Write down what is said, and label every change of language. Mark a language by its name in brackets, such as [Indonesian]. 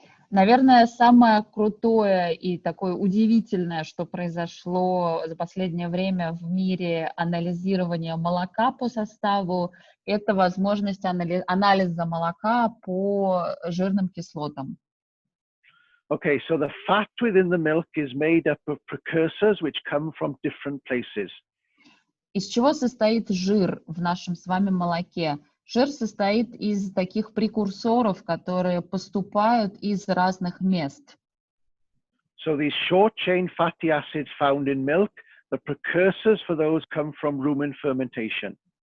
[Russian] Наверное, самое крутое и такое удивительное, что произошло за последнее время в мире анализирования молока по составу, это возможность анализа молока по жирным кислотам. [English] Okay, so the fat within the milk is made up of precursors which come from different places. [Russian] Из чего состоит жир в нашем с вами молоке? Жир состоит из таких прекурсоров, которые поступают из разных мест. [English] So these short-chain fatty acids found in milk, the precursors for those come from rumen fermentation.